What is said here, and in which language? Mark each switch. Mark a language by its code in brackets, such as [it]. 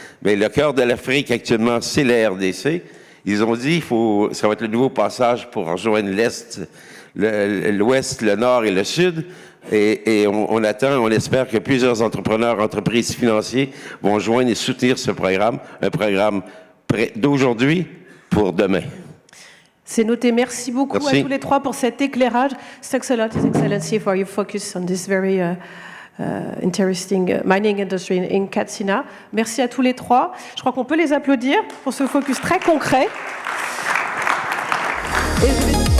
[fr] Mais le cœur de l'Afrique actuellement, c'est la RDC. Ils ont dit, ça va être le nouveau passage pour rejoindre l'Est, l'Ouest, le Nord et le Sud. Et on attend, on espère que plusieurs entrepreneurs, entreprises financiers vont joindre et soutenir ce programme, un programme d'aujourd'hui pour demain. C'est noté. Merci beaucoup à tous les trois pour cet éclairage. [en] Thanks a lot, His Excellency, for your focus on this very interesting mining industry in Katsina. [fr] Merci à tous les trois. Je crois qu'on peut les applaudir pour ce focus très concret. Et